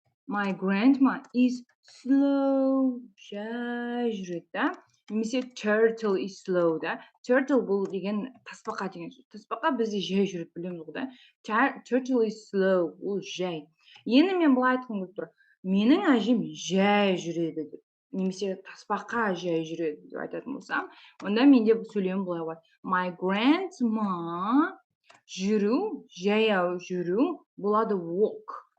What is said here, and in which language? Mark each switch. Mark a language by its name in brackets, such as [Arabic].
[English] My grandma is slow, [Kazakh] жай жүреді, да? Немесе [English] turtle is slow, да? [Kazakh] Turtle бұл деген тасбақа деген сөз. Тасбақа бізде жай жүреді, білеміз ғой, да? [English] Turtle is slow, [Kazakh] ол жай. Енді мен былай айтқым келіп тұр. Менің әжем жай жүреді деп. Немесе тасбақа жай жүреді деп айтатын болсам, онда менде сөйлем былай болады. My grandma жүру, жаяу жүру болады walk.